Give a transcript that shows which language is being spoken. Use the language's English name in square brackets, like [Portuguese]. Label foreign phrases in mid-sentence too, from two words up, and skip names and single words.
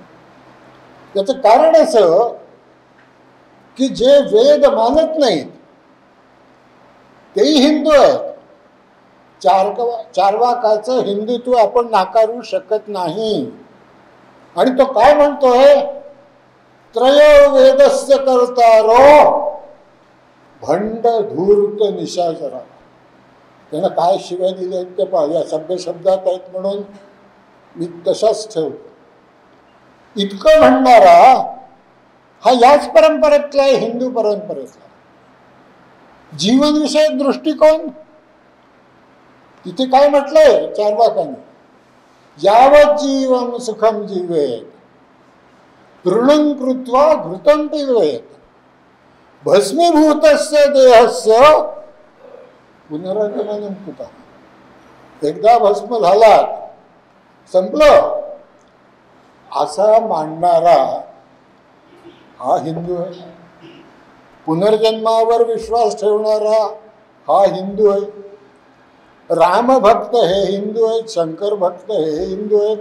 [Marathi] त्याचं कारण असं की जे वेद मानत नाहीत तेही हिंदू आहेत. चार्वाकाचं हिंदुत्व आपण नाकारू शकत नाही. आणि तो काय म्हणतोय? [Sanskrit] त्रयो वेदस्य कर्तारो भंड धूर्त निशाचरा. [Marathi] त्यानं काय शिव्या दिल्या आहेत ते पहा. या सभ्य शब्दात आहेत म्हणून मी तशाच ठेवतो. इतकं म्हणणारा हा याच परंपरेतला आहे, हिंदू परंपरेतला. जीवनविषयक दृष्टिकोन तिथे काय म्हटलंय चार्वाकाने? [Sanskrit] यावत जीवम सुखम जीवेत तृणं कृत्वा घृतं पिबेत भस्मीभूतस्य देहस्य पुनरागमनं कुतः. [Marathi] एकदा भस्म झाला संपलं असा मानणारा हा हिंदू आहे. पुनर्जन्मावर विश्वास ठेवणारा हा हिंदू आहे. रामभक्त हे हिंदू आहेत, शंकर भक्त हे हिंदू आहेत.